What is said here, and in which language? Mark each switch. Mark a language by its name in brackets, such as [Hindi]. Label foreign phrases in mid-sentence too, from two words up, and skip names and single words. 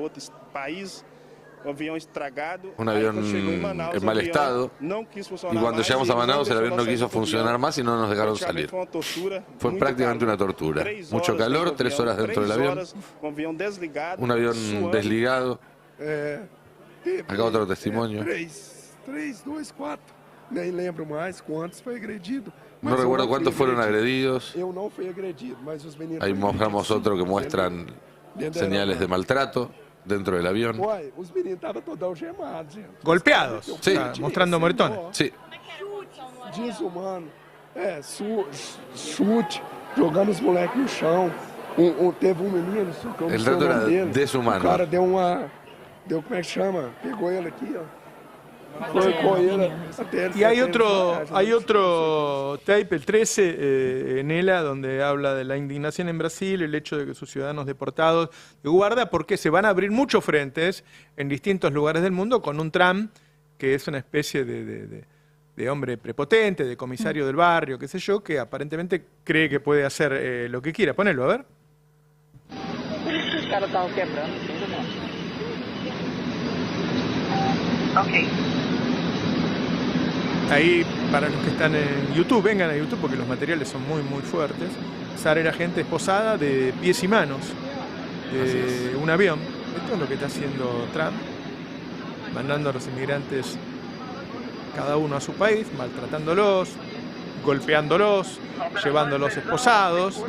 [Spanish] Un avión en mal estado. Y cuando llegamos a Manaus el avión no quiso funcionar más y no nos dejaron salir. Fue prácticamente una tortura. Mucho calor, 3 horas dentro del avión. Un avión desligado. Acá otro testimonio. 3, 2, 4. [Portuguese] Nem lembro mais quantos foi agredido. [Spanish] No recuerdo cuántos fueron agredidos. [Portuguese] Eu não fui agredido, mas os meninos. [Spanish] Ahí mostramos otro que muestran señales de maltrato dentro del avión. [Portuguese] Uai, os meninos estavam todos algemados, gente. [Spanish] Golpeados. Sí. Mostrando moretones. Sí. [Portuguese] Desumano. Chute, jogando os moleques no chão. Teve menino, socando [Spanish] El trato era deshumano. [Portuguese] O cara deu como é que chama? Pegou ele aqui, ó. [Spanish] Y hay otro tape, el 13, en ELA, donde habla de la indignación en Brasil, el hecho de que sus ciudadanos deportados de guarda, porque se van a abrir muchos frentes en distintos lugares del mundo con un Trump que es una especie de hombre prepotente, de comisario del barrio, qué sé yo, que aparentemente cree que puede hacer lo que quiera. Ponelo, a ver. [Portuguese] Os caras estavam quebrando tudo, né? Ok. [Spanish] Ahí, para los que están en YouTube, vengan a YouTube porque los materiales son muy, muy fuertes. Sara era gente esposada de pies y manos de un avión. Esto es lo que está haciendo Trump, mandando a los inmigrantes cada uno a su país, maltratándolos, golpeándolos, llevándolos esposados.